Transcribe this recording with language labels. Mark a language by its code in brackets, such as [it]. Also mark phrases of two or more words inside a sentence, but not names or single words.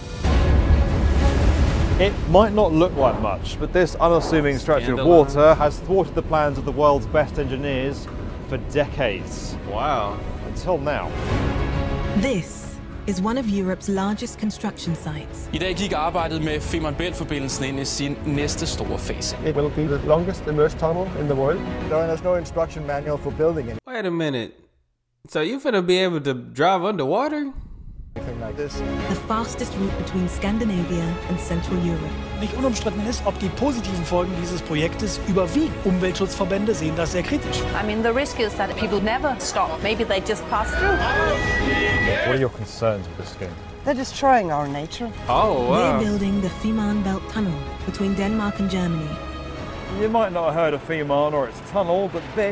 [en] It might not look like much, but this unassuming stretch of water has thwarted the plans of the world's best engineers for decades. Wow. Until now. This is one of Europe's largest construction sites. [da] I dag gik arbejdet med Femern Bælt-forbindelsen ind i sin næste store fase. [en] It will be the longest immersed tunnel in the world. There's no instruction manual for building it. Wait a minute. So you finna be able to drive underwater? Anything like this. The fastest route between Scandinavia and Central Europe. [de] Nicht unumstritten ist, ob die positiven Folgen dieses Projektes überwiegen. Umweltschutzverbände sehen das sehr kritisch. [en] I mean, the risk is that people never stop. Maybe they just pass through. What are your concerns with this scheme? They're destroying our nature. Oh, wow. They're building the Femern Belt tunnel between Denmark and Germany. You might not have heard of Fehmarn or its tunnel, but this